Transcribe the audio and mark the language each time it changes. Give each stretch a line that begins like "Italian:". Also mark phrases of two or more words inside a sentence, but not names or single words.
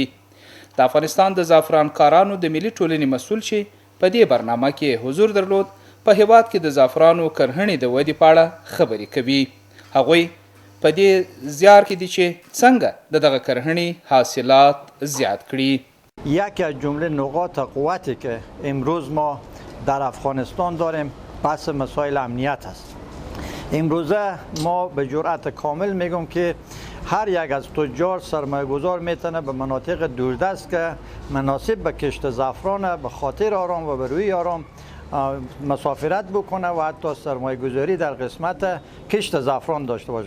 Pashto: د افغانستان د زعفران کارانو د ملي ټولنې مسؤل چې په دې برنامه کې حضور درلود په هیواد کې د زعفرانو کرهنې د ودې په اړه خبرې کوي. هغوی په دې زیار کې دي چې څنګه دغه کرهنې حاصلات زیاد کړي.
Persian: یکی از جمله نقاط قوتی که امروز ما در افغانستان داریم بحث مسائل امنیت است. امروزه ما به جرأت کامل میگم که هر یک از تجار سرمایه گذار میتونه به مناطق دوردست که مناسب به کشت زعفران به خاطر آرام و به روی آرام مسافرت بکنه و حتی سرمایه گذاری در قسمت کشت زعفران داشته باشه.